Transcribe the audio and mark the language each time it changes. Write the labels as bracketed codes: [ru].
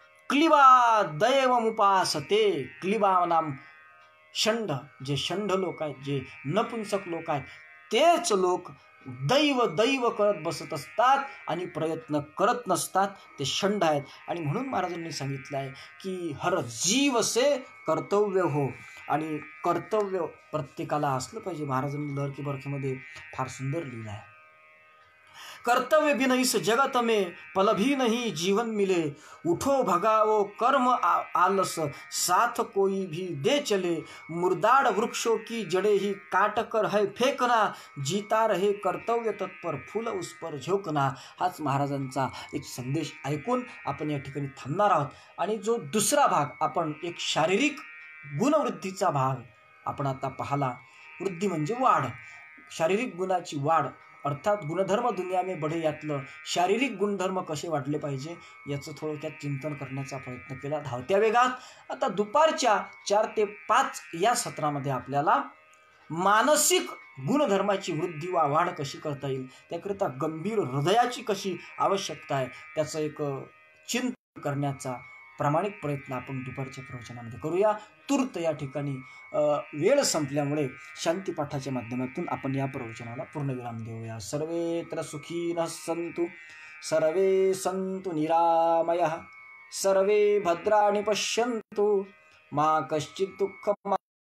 [sa] क्लिबा दैवमुपासते. [mr] क्लिबा नाम षंढ, जे षंढ लोक आहेत, जे नपुंसक लोक आहेत, तेच लोक दैव दैव करत बसत असतात आणि प्रयत्न करत नसतात, ते षंढ आहेत. आणि म्हणून महाराजांनी सांगितलं आहे की [hi] हर जीव से कर्तव्य हो. [mr] आणि कर्तव्य प्रत्येकाला असलं पाहिजे. महाराजांनी लहर की बरखीमध्ये फार सुंदर लिहिलं आहे, [hi] कर्तव्य बिन इस जगत में पल भी नहीं जीवन मिले, उठो भगाओ कर्म आलस, साथ कोई भी दे चले, मुर्दाड़ वृक्षों की जड़े ही काट कर है फेकना, जीता रहे कर्तव्य तत्पर फूल उस पर झोकना. [mr] हाच महाराजांचा एक संदेश ऐकून आपण या ठिकाणी थांबणार आहोत. आणि जो दुसरा भाग आपण एक शारीरिक गुणवृद्धीचा भाग आपण आता पाहला. वृद्धी म्हणजे वाढ, शारीरिक गुणाची वाढ, अर्थात [hi] गुणधर्म दुनिया में बढे, [mr] यातलं शारीरिक गुणधर्म कसे वाढले पाहिजे याचं थोडक्यात चिंतन करण्याचा प्रयत्न केला धावत्या वेगात. आता दुपारच्या 4 ते 5 या सत्रामध्ये आपल्याला मानसिक गुणधर्माची वृद्धी वा वाढ कशी करता येईल, त्याकरिता गंभीर हृदयाची कशी आवश्यकता आहे, त्याचं एक चिंतन करण्याचा प्रामाणिक प्रयत्न आपण दुपारच्या प्रवचनामध्ये करूया. तूर्त या ठिकाणी वेळ संपल्यामुळे शांतीपाठाच्या माध्यमातून आपण या प्रवचनाला पूर्णविराम देऊया. [sa] सर्वेत्र सुखीनः सन्तु, सर्वे सन्तु निरामयः, सर्वे भद्राणि पश्यन्तु, मा कश्चित् दुःखम्.